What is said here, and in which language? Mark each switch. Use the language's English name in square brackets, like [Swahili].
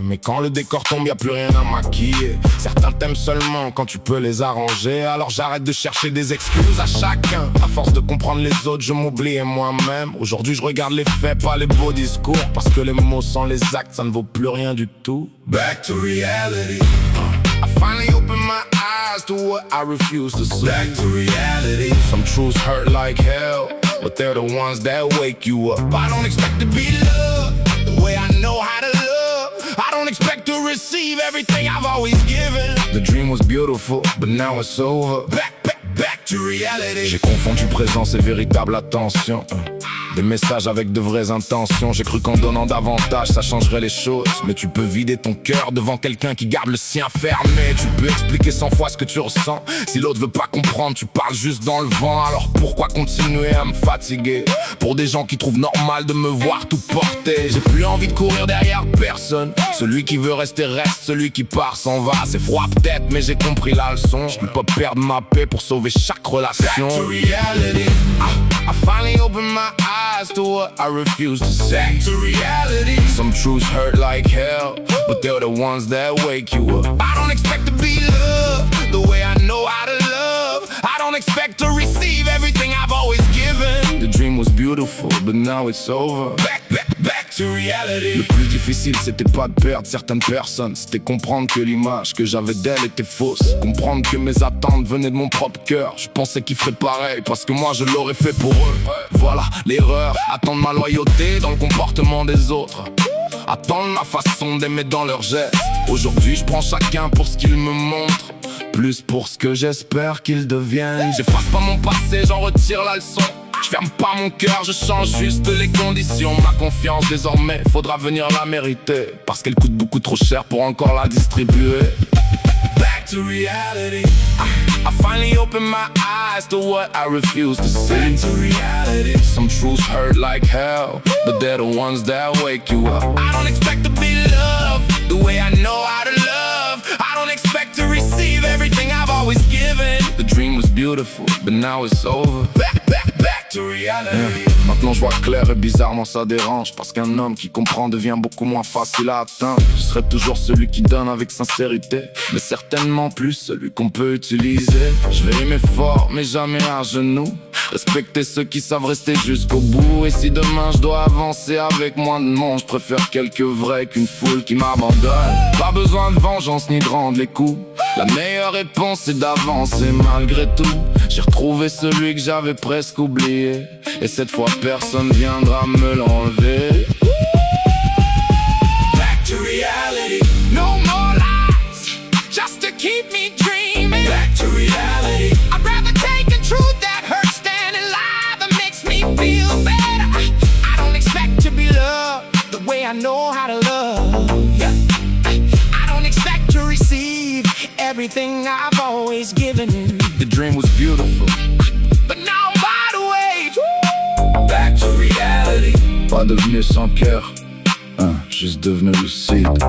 [French] Mais quand le décor tombe, y'a plus rien à maquiller. Certains t'aiment seulement quand tu peux les arranger. Alors j'arrête de chercher des excuses à chacun. À force de comprendre les autres, je m'oubliais moi-même. Aujourd'hui je regarde les faits, pas les beaux discours, parce que les mots sans les actes, ça ne vaut plus rien du tout. [English] Back to reality. I finally opened my eyes to what I refuse to see. Back to reality. Some truths hurt like hell, but they're the ones that wake you up. I don't expect to be loved the way I know how to love. I don't expect to receive everything I've always given. The dream was beautiful, but now it's over. Back to reality. [French] J'ai confondu présence et véritable attention. Des messages avec de vraies intentions. J'ai cru qu'en donnant davantage ça changerait les choses. Mais tu peux vider ton cœur devant quelqu'un qui garde le sien fermé. Tu peux expliquer 100 fois ce que tu ressens. Si l'autre veut pas comprendre, tu parles juste dans le vent. Alors pourquoi continuer à me fatiguer pour des gens qui trouvent normal de me voir tout porter? J'ai plus envie de courir derrière personne. Celui qui veut rester reste, celui qui part s'en va. C'est froid peut-être mais j'ai compris la leçon. Je peux pas perdre ma paix pour sauver chaque relation. [English] Back to reality. I finally opened my eyes to what I refuse to say. Back to reality. Some truths hurt like hell, but they're the ones that wake you up. I don't expect to be loved the way I know how to love. I don't expect to receive everything I've always given. The dream was beautiful, but now it's over. Back to reality. [French] Le plus difficile c'était pas de perdre certaines personnes, c'était comprendre que l'image que j'avais d'elle était fausse. Comprendre que mes attentes venaient de mon propre cœur. Je pensais qu'ils feraient pareil parce que moi je l'aurais fait pour eux. Voilà l'erreur, attendre ma loyauté dans le comportement des autres, attendre ma façon d'aimer dans leurs gestes. Aujourd'hui je prends chacun pour ce qu'il me montre, plus pour ce que j'espère qu'ils deviennent. J'efface pas mon passé, j'en retire la leçon. Je ferme pas mon cœur, je change juste les conditions. Ma confiance désormais, faudra venir la mériter, parce qu'elle coûte beaucoup trop cher pour encore la distribuer. [English] Back to reality. I finally opened my eyes to what I refuse to see. Back to reality. Some truths hurt like hell, but they're the ones that wake you up. I don't expect to be loved the way I know how to love. I don't expect to receive everything I've always given. The dream was beautiful, but now it's over. Back to reality. [French] Maintenant je vois clair et bizarrement ça dérange, parce qu'un homme qui comprend devient beaucoup moins facile à atteindre. Je serai toujours celui qui donne avec sincérité, mais certainement plus celui qu'on peut utiliser. Je vais aimer fort mais jamais à genoux, respecter ceux qui savent rester jusqu'au bout. Et si demain je dois avancer avec moins de monde, je préfère quelques vrais qu'une foule qui m'abandonne. Pas besoin de vengeance ni de rendre les coups, la meilleure réponse c'est d'avancer malgré tout. J'ai retrouvé celui que j'avais presque oublié, et cette fois personne viendra me l'enlever. [English] Back to reality. No more lies, just to keep me dreaming. Back to reality. I'd rather take a truth that hurts than a lie that makes me feel better. I don't expect to be loved the way I know how to love. I don't expect to receive everything I've always given in. The dream was beautiful, but now I'm wide awake. Back to reality. [French] Pas devenu sans cœur, juste devenu lucide.